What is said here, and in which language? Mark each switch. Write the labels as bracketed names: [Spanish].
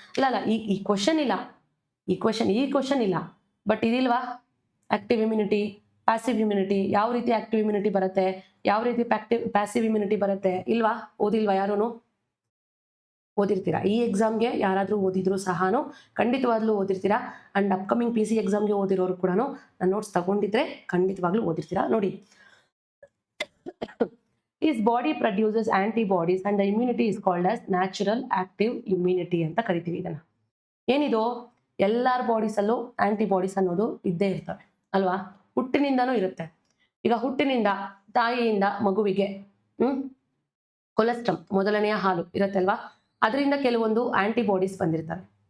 [Kannada] ಇಲ್ಲ, ಈ ಕ್ವಶನ್ ಇಲ್ಲ, ಈ ಕ್ವಶನ್ ಇಲ್ಲ, but ಇದಿಲ್ವಾ, active immunity, passive immunity, ಯಾವ ರೀತಿ ಆಕ್ಟಿವ್ ಇಮ್ಯುನಿಟಿ ಬರುತ್ತೆ, ಯಾವ ರೀತಿ ಪ್ಯಾಸಿವ್ ಇಮ್ಯುನಿಟಿ ಬರುತ್ತೆ, ಇಲ್ವಾ, ಓದಿಲ್ವಾ ಯಾರೂ? ಓದಿರ್ತೀರಾ. ಈ ಎಕ್ಸಾಮ್ಗೆ ಯಾರಾದರೂ ಓದಿದ್ರು ಸಹ ಖಂಡಿತವಾಗ್ಲೂ ಓದಿರ್ತೀರಾ. ಅಂಡ್ ಅಪ್ಕಮಿಂಗ್ PC ಎಕ್ಸಾಮ್ಗೆ ಓದಿರೋರು ಕೂಡ ನನ್ನ ನೋಟ್ಸ್ ತಗೊಂಡಿದ್ರೆ ಖಂಡಿತವಾಗ್ಲೂ ಓದಿರ್ತೀರಾ. [English] ನೋಡಿ, His body produces antibodies and the immunity is called as natural active immunity [Kannada] ಅಂತ ಕರಿತೀವಿ ಇದನ್ನ. ಏನಿದು, ಎಲ್ಲಾರ ಬಾಡೀಸಲ್ಲೂ ಆಂಟಿಬಾಡೀಸ್ ಅನ್ನೋದು ಇದ್ದೇ ಇರ್ತವೆ ಅಲ್ವಾ, ಹುಟ್ಟಿನಿಂದನೂ ಇರುತ್ತೆ. ಈಗ ಹುಟ್ಟಿನಿಂದ ತಾಯಿಯಿಂದ ಮಗುವಿಗೆ ಕೊಲೆಸ್ಟ್ರಮ್, ಮೊದಲನೆಯ ಹಾಲು ಇರುತ್ತೆ ಅಲ್ವಾ, ಅದರಿಂದ ಕೆಲವೊಂದು ಆಂಟಿಬಾಡೀಸ್ ಬಂದಿರ್ತವೆ.